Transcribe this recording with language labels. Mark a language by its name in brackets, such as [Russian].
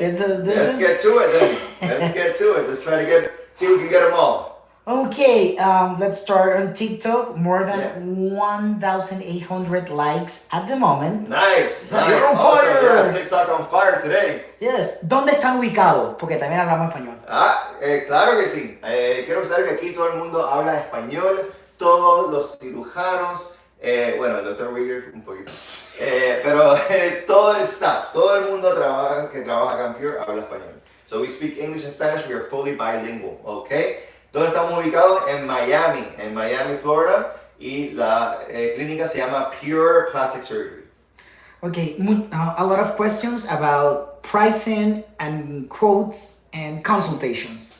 [English] Let's get to it then. Let's get to it. Let's try to see if we can get them all. Okay, let's start on TikTok. More than 1,800 likes at the moment. Nice. So you're on fire. Yeah, TikTok on fire today. Yes. [Spanish] ¿Dónde están ubicados? Porque también hablamos español. Claro que sí. Quiero saber que aquí todo el mundo habla español. Todos los cirujanos. El doctor Wigger un poquito. Pero todo el staff, todo el mundo que trabaja acá en Pure habla español. [English] So we speak English and Spanish. We are fully bilingual. Okay. [Spanish] ¿Dónde estamos ubicados? En Miami, Florida. y la clínica se llama Pure Plastic Surgery. [English] Okay, a lot of questions about pricing and quotes and consultations.